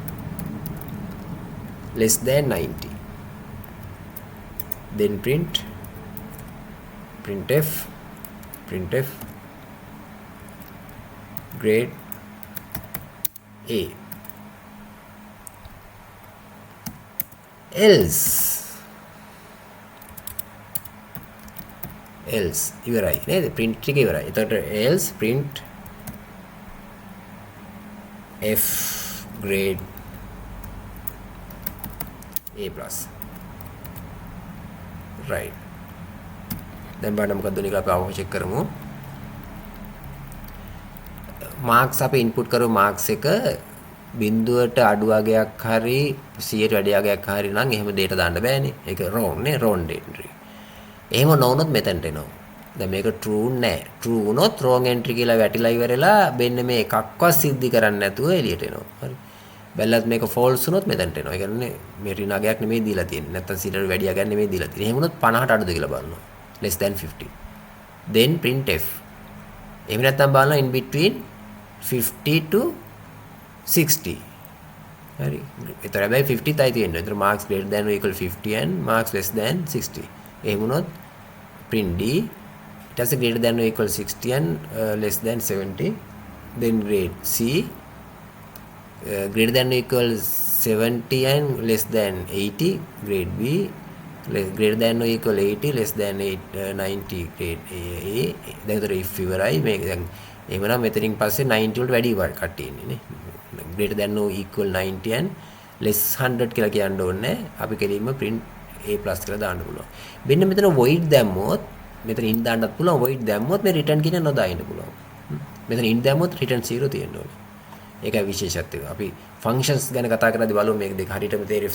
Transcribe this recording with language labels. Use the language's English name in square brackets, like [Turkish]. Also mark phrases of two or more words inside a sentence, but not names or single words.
[English] less than 90, then printf grade A, else [Sinhala] ඉවරයි නේද print එක ඉවරයි. එතකොට [English] else print f grade A plus, right. [Sinhala] දැන් බලන්න මොකක්ද උනේ කියලා අපි ආවම චෙක් කරමු. මාක්ස් අපි ඉන්පුට් කරමු මාක්ස් එක බිඳුවට අඩු වගයක් හරි 100ට වැඩි වගයක් හරි නම් එහෙම දෙයට දාන්න බෑනේ. ඒක wrong නේ, [English] wrong entry. [Sinhala] එහෙම නොවුනොත් මෙතනට එනවා. දැන් මේක true නෑ. true වුණොත් [English] wrong entry [Sinhala] කියලා වැටිලා ඉවරලා මෙන්න මේ එකක්වත් සිද්ධි කරන්නේ නැතුව එළියට එනවා. හරි. බැලුවත් මේක false වුණොත් මෙතනට එනවා. ඒ කියන්නේ මේ ඍණාගයක් නෙමෙයි දීලා තියෙන්නේ. නැත්තම් 100ට වැඩි වගයක් නෙමෙයි දීලා තියෙන්නේ. එහෙම වුණොත් 50ට අඩුද කියලා බලනවා. [English] less than 50. then printf. [Sinhala] එහෙම නැත්තම් බලනවා [English] in between 50 to 60. [Sinhala] හරි. ඒතර හැබැයි 50 තයි තියෙන්නේ. [English] ඒතර marks greater than or equal 50 and marks less than 60. [Sinhala] එහෙම වුණොත් [English] print D it has a greater than or equal 60 and less than 70. then grade C greater than or equal 70 and less than 80. grade B greater than or equal 80 less than 90. grade A. [Sinhala] දැන් ඒතර if ඉවරයි මේක දැන් එහෙමනම් මෙතනින් පස්සේ 90 වලට වැඩි වට කට්ටිය ඉන්නේ නේ. [English] greater than or equal 90 and less 100 [Sinhala] කියලා කියන්න ඕනේ. අපි කෙලින්ම [English] print A+ [Sinhala] කියලා දාන්න පුළුවන්. මෙන්න මෙතන void දැම්මොත් මෙතන in දාන්නත් පුළුවන්. void දැම්මොත් මේ return කියන නොදා ඉන්න පුළුවන්. මෙතන in දැම්මොත් return 0 තියෙන්න ඕනේ. ඒකයි විශේෂත්වය. අපි functions ගැන කතා කරද්දී බලමු මේක දෙක හරියටම තේරෙයි.